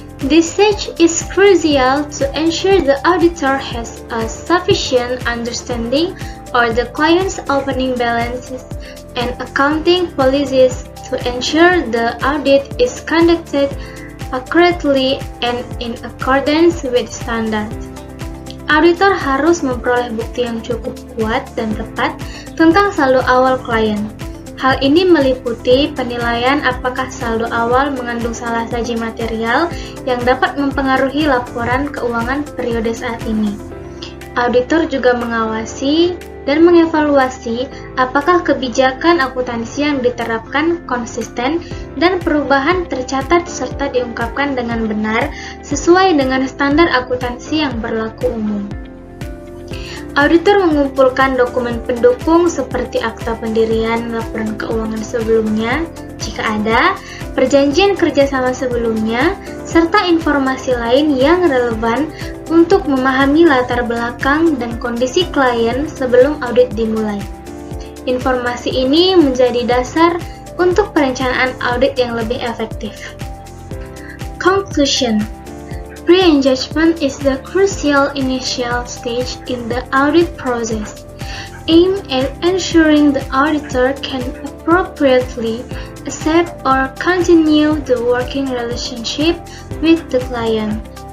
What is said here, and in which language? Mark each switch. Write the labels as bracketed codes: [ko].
[en] This stage is crucial to ensure the auditor has a sufficient understanding of the client's opening balances and accounting policies to ensure the audit is conducted accurately and in accordance with standards. [id] Auditor harus memperoleh bukti yang cukup kuat dan tepat tentang saldo awal klien. Hal ini meliputi penilaian apakah saldo awal mengandung salah saji material yang dapat mempengaruhi laporan keuangan periode saat ini. Auditor juga mengawasi dan mengevaluasi apakah kebijakan akuntansi yang diterapkan konsisten dan perubahan tercatat serta diungkapkan dengan benar sesuai dengan standar akuntansi yang berlaku umum. Auditor mengumpulkan dokumen pendukung seperti akta pendirian laporan keuangan sebelumnya, jika ada, perjanjian kerjasama sebelumnya, serta informasi lain yang relevan untuk memahami latar belakang dan kondisi klien sebelum audit dimulai. Informasi ini menjadi dasar untuk perencanaan audit yang lebih efektif. [en] Conclusion. Pre-engagement is the crucial initial stage in the audit process, aimed at ensuring the auditor can appropriately accept or continue the working relationship with the client.